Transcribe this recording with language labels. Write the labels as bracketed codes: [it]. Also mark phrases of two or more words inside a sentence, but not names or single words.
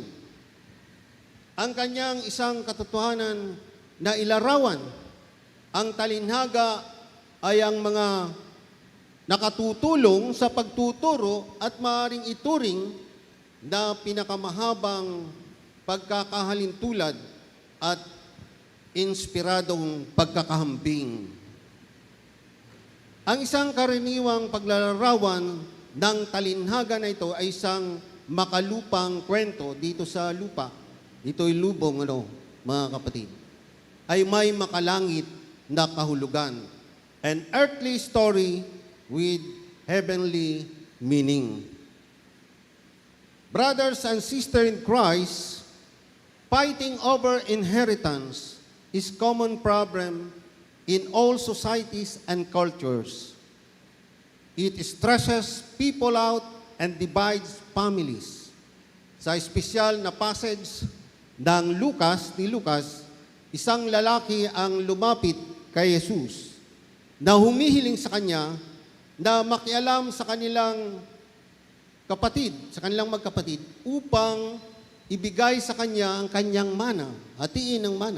[tl] Ang kanyang isang katotohanan na ilarawan, ang talinhaga ay ang mga nakatutulong sa pagtuturo at maaaring ituring na pinakamahabang pagkakahalintulad at inspiradong pagkakahambing. Ang isang karaniwang paglalarawan ng talinhaga na ito ay isang makalupang kwento dito sa lupa. Dito'y lubong, mga kapatid. Ay may makalangit na kahulugan. [en] An earthly story with heavenly meaning. Brothers and sisters in Christ, fighting over inheritance is common problem in all societies and cultures. It stresses people out and divides families. [tl] Sa espesyal na passage ng ni Lucas, isang lalaki ang lumapit kay Jesus na humihiling sa kanya na makialam sa kanilang kapatid, sa kanilang magkapatid, upang ibigay sa kanya ang kanyang mana, hatiin ng mana.